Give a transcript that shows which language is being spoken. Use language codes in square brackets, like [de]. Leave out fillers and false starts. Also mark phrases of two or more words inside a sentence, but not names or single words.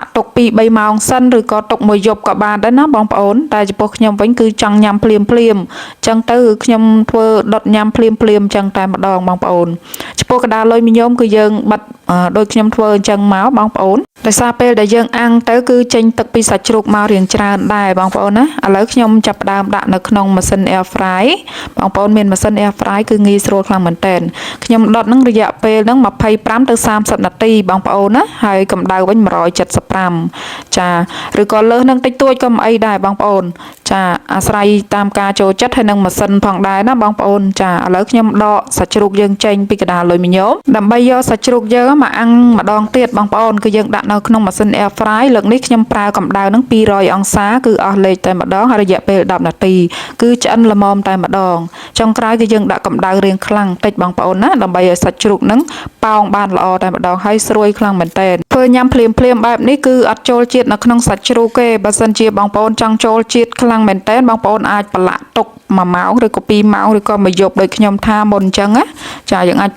[km] ទុក2-3ម៉ោងសិនឬក៏ទុកមួយយប់ក៏បានដែរណាបងប្អូនតែចំពោះខ្ញុំវិញគឺចង់ញ៉ាំភ្លាមអញ្ចឹងទៅខ្ញុំធ្វើដុតញ៉ាំភ្លាមអញ្ចឹងតែម្ដងបងប្អូនចំពោះកណ្ដាលលុយមីញ៉ូមគឺយើងបិទដូចខ្ញុំធ្វើអញ្ចឹងមកបងប្អូនដោយសារពេលដែលយើងអាំងទៅគឺចេញទឹកពីសាច់ជ្រូកមករៀងច្រើនដែរបងប្អូនណាឥឡូវខ្ញុំចាប់ផ្ដើមដាក់នៅក្នុងម៉ាស៊ីន air fry បងប្អូនមានម៉ាស៊ីន air fry គឺងាយស្រួលខ្លាំងមែនតើខ្ញុំដុតនឹងរយៈពេលហ្នឹង25ទៅ30នាទីបងប្អូនណាហើយកម្ដៅវិញ 175ចាឬក៏លើសនឹងតិចតួចក៏មិនអីដែរបងប្អូនចាអាស្រ័យតាមការចូលចិត្តហើយនឹងម៉ាស៊ីនផងដែរណាបងប្អូនចាឥឡូវខ្ញុំដកសាច់ជ្រូកយើងចេញពីកណ្ដាលលុយមីញ៉ូមដើម្បីយកសាច់ជ្រូកយើងមកអាំងម្ដងទៀតបងប្អូនគឺយើងដាក់នៅក្នុងម៉ាស៊ីន air fry លើកនេះខ្ញុំប្រើកម្ដៅនឹង200អង្សាគឺអស់លេខតែម្ដងហើយរយៈពេល10នាទីគឺឆ្អិនល្មមតែម្ដងចុងក្រោយគឺយើងដាក់កម្ដៅរៀងខ្លាំងតិច បងប្អូនណាដើម្បីឲ្យសាច់ជ្រូកនឹងប៉ោងបានល្អតែម្ដងហើយស្រួយខ្លាំងមែនតើធ្វើញ៉ាំភ្លាមបែបនេះគឺអត់ចូលជាតិនៅក្នុងសាច់ជ្រូកទេបើសិនជាបងប្អូនចង់ចូលជាតិខ្លាំងមែនតើបងប្អូនអាចប្រឡាក់ទុក1ម៉ោងឬក៏2ម៉ោងឬក៏មួយយប់ដូចខ្ញុំថាមុនអញ្ចឹងណាចាយើងអាចប្រ